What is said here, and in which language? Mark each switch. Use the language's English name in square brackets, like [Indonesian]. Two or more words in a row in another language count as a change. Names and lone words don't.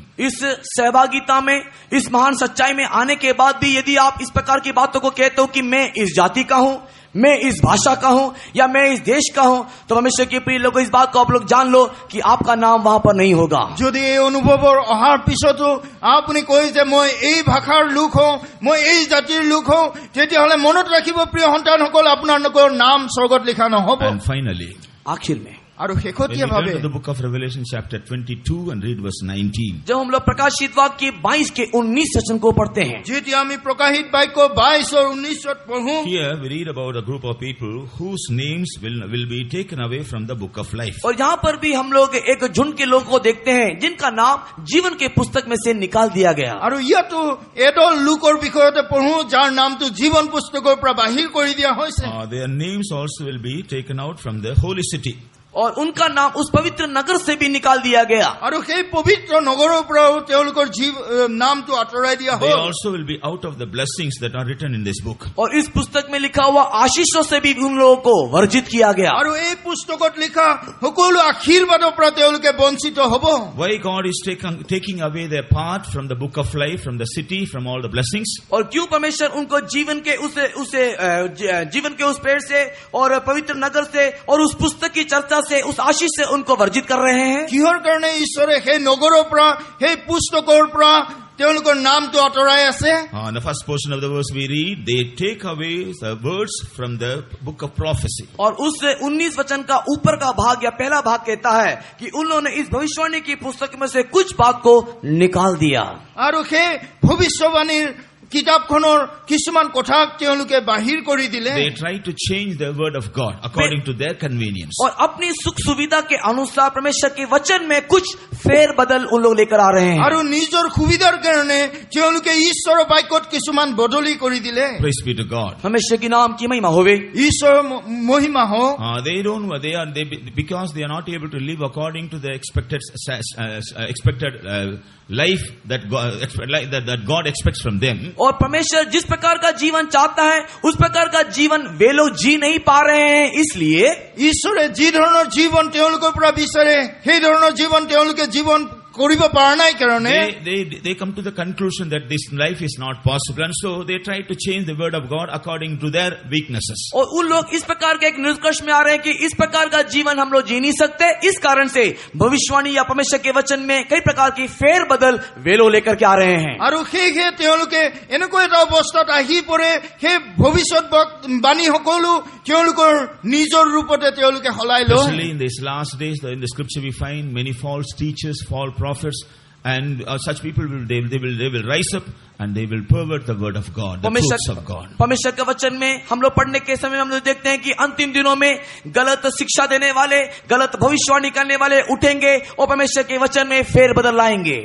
[Hindi] इस सहभागिता में, इस महान सच्चाई में आने के बाद भी यदि आप इस प्रकार की बातों को कहते हो कि मैं इस जाति का हूं, मैं इस भाषा का हूं या मैं इस देश का हूं, तो परमेश्वर के प्रिय लोगों इस बात को आप लोग जान लो कि आपका नाम वहां पर नहीं होगा। [Assamese] যদি এই অনুভৱৰ অহাৰ পিছতো আপুনি কয় যে মই এই ভাষাৰ লোক হওঁ, মই এই জাতিৰ লোক হওঁ, তেতিয়াহ'লে মনত ৰাখিব প্ৰিয় সন্তানসকল, আপোনালোকৰ নাম স্বৰ্গত লিখা নহ'ব। [English] And finally, [Hindi] आखिर में [Assamese] আৰু [English] when we [Assamese] শেহতীয়াভাৱে [English] turn to the book of Revelation chapter 22 and read verse 19. [Hindi] जब हम लोग प्रकाशित वाक्य 22 के 19 वचन को पढ़ते हैं, [Assamese] যেতিয়া আমি প্ৰকাশিত বাক্য 22 আৰু 19 পঢ়ো, [English] Here we read about a group of people whose names will be taken away from the book of life. [Hindi] और यहाँ पर भी हम लोग एक झुंड के लोगों को देखते हैं जिनका नाम जीवन के पुस्तक में से निकाल दिया गया। [Assamese] আৰু ইয়াতো এদল লোকৰ বিষয়তে পঢ়ো যাৰ নামটো জীৱন পুস্তকৰ পৰা বাহিৰ কৰি দিয়া হৈছে। [English] Their names also will be taken out from the holy city. [Hindi] और उनका नाम उस पवित्र नगर से भी निकाल दिया गया। [Assamese] আৰু সেই পবিত্ৰ নগৰৰ পৰাও তেওঁলোকৰ নামটো আঁতৰাই দিয়া [English] They [Assamese] হ'ল। [English] also will be out of the blessings that are written in this book. [Hindi] और इस पुस्तक में लिखा हुआ आशीषों से भी उन लोगों को वर्जित किया गया। [Assamese] আৰু এই পুস্তকত লিখা সকলো আশীৰ্বাদৰ পৰা তেওঁলোকে বঞ্চিত হ'ব। [English] Why God is taking away their part from the book of life, from the city, from all the blessings? [Hindi] और क्यों परमेश्वर उनको जीवन के उस पेड़ से और पवित्र नगर से और उस पुस्तक की चर्चा से, उस आशीष से उनको वर्जित कर रहे हैं? [Assamese] কিহৰ কাৰণে ঈশ্বৰে সেই নগৰৰ পৰা সেই পুস্তকৰ পৰা তেওঁলোকৰ নামটো আঁতৰাই আছে? [English] In the first portion of the verse we read, they take away the words from the book of prophecy. [Hindi] और उस 19 वचन का ऊपर का भाग या पहला भाग कहता है कि उन्होंने इस भविष्यवाणी की पुस्तक में से कुछ भाग को निकाल दिया। [Assamese] আৰু সেই ভৱিষ্যৱাণীৰ কিতাপখনৰ কিছুমান কথা তেওঁলোকে বাহিৰ কৰি দিলে। [English] They try to change the word of God according to their convenience. [Hindi] और अपनी सुख सुविधा के अनुसार परमेश्वर के वचन में कुछ फेर बदल उन लोग लेकर आ रहे हैं। [Assamese] আৰু নিজৰ সুবিধাৰ কাৰণে তেওঁলোকে ঈশ্বৰৰ বাক্যত কিছুমান বদলি কৰি দিলে। [English] Praise be to God. [Hindi] परमेश्वर के नाम की महिमा होवे। [Assamese] ঈশ্বৰৰ মহিমা হওক। [English] They don't. Because they are not able to live according to the expected life that God expects from them. [Hindi] और परमेश्वर जिस प्रकार का जीवन चाहता है उस प्रकार का जीवन वे लोग जी नहीं पा रहे हैं, इसलिए [Assamese] ঈশ্বৰে যি ধৰণৰ জীৱন তেওঁলোকৰ পৰা বিচাৰে সেই ধৰণৰ জীৱন তেওঁলোকে জীৱন কৰিব পৰা নাই কাৰণে [English] they come to the conclusion that this life is not possible, and so they try to change the word of God according to their weaknesses. [Hindi] और उन लोग इस प्रकार के एक निष्कर्ष में आ रहे हैं कि इस प्रकार का जीवन हम लोग जी नहीं सकते, इस कारण से भविष्यवाणी या परमेश्वर के वचन में कई प्रकार की फेर बदल वे लोग लेकर के आ रहे हैं। [Assamese] আৰু সেয়ে তেওঁলোকে এনেকুৱা এটা অৱস্থাত আহি পৰে সেই ভৱিষ্যত বাণী সকলো তেওঁলোকৰ নিজৰ ৰূপতে তেওঁলোকে সলাই লয়। [English] Especially in these last days, in the scripture we find many false teachers, false prophets, and such people they will rise up and they will pervert the word of God, the truths of God. [Hindi] परमेश्वर के वचन में हम लोग पढ़ने के समय हम लोग देखते हैं कि अंतिम दिनों में गलत शिक्षा देने वाले, गलत भविष्यवाणी करने वाले उठेंगे और परमेश्वर के वचन में फेर बदल लाएंगे।